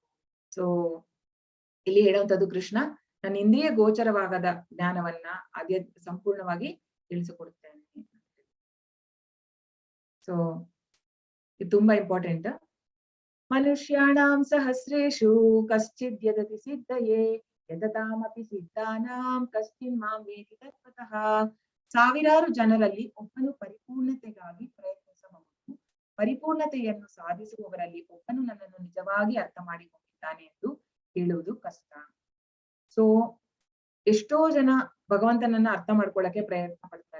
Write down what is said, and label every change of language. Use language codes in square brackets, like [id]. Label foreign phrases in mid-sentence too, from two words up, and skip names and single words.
[kn] ಸೊ ಇಲ್ಲಿ ಹೇಳುವಂತದ್ದು ಕೃಷ್ಣ ನನ್ನ ಇಂದ್ರಿಯ ಗೋಚರವಾಗದ ಜ್ಞಾನವನ್ನ ಅದೇ ಸಂಪೂರ್ಣವಾಗಿ ತಿಳಿಸಿಕೊಡುತ್ತೇನೆ. ಸೊ ಇದು ತುಂಬಾ ಇಂಪಾರ್ಟೆಂಟ್. [sa] ಮನುಷ್ಯಾಣಾಂ ಸಹಸ್ರೇಷು ಕಶ್ಚಿದ್ ಯದತಿ ಸಿದ್ಧಯೇ ಯದತಾಮಪಿ ಸಿದ್ಧಾನಾಂ ಕಶ್ಚಿನ್ ಮಾಂ ವೇತಿ ತತ್ವತಃ. [kn] ಸಾವಿರಾರು ಜನರಲ್ಲಿ ಒಬ್ಬನು ಪರಿಪೂರ್ಣತೆಗಾಗಿ ಪ್ರಯತ್ನಿಸಬಹುದು, ಪರಿಪೂರ್ಣತೆಯನ್ನು ಸಾಧಿಸುವವರಲ್ಲಿ ಒಬ್ಬನು ನನ್ನನ್ನು ನಿಜವಾಗಿ ಅರ್ಥ ಮಾಡಿಕೊಂಡಿದ್ದಾನೆ ಎಂದು ಹೇಳುವುದು ಕಷ್ಟ. ಸೊ ಎಷ್ಟೋ ಜನ ಭಗವಂತನನ್ನ ಅರ್ಥ ಮಾಡ್ಕೊಳ್ಳಕ್ಕೆ ಪ್ರಯತ್ನ ಪಡ್ತಾರೆ.